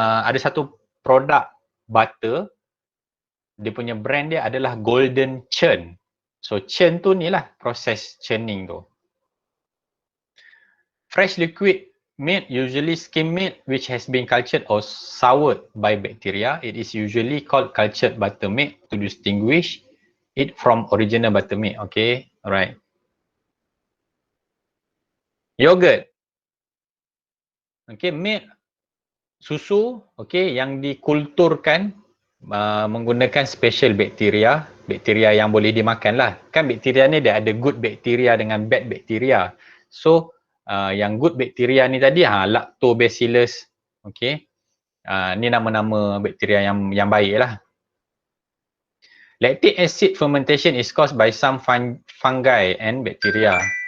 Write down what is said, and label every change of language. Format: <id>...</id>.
<ms>Ada satu produk butter, dia punya brand dia adalah Golden Churn. So churn tu ni lah proses churning tu.</ms> <en>Fresh liquid milk, usually skim milk which has been cultured or soured by bacteria. It is usually called cultured buttermilk to distinguish it from original buttermilk. Okay, alright.</en> <ms>Yogurt. Okay, milk, susu, okay, yang dikulturkan menggunakan special bakteria, bakteria yang boleh dimakan lah. Kan bakteria ni dia ada good bakteria dengan bad bakteria. So yang good bakteria ni tadi lactobacillus, okay. Ni nama-nama bakteria yang baik lah.</ms> <en>Lactic acid fermentation is caused by some fungi and bacteria.</en>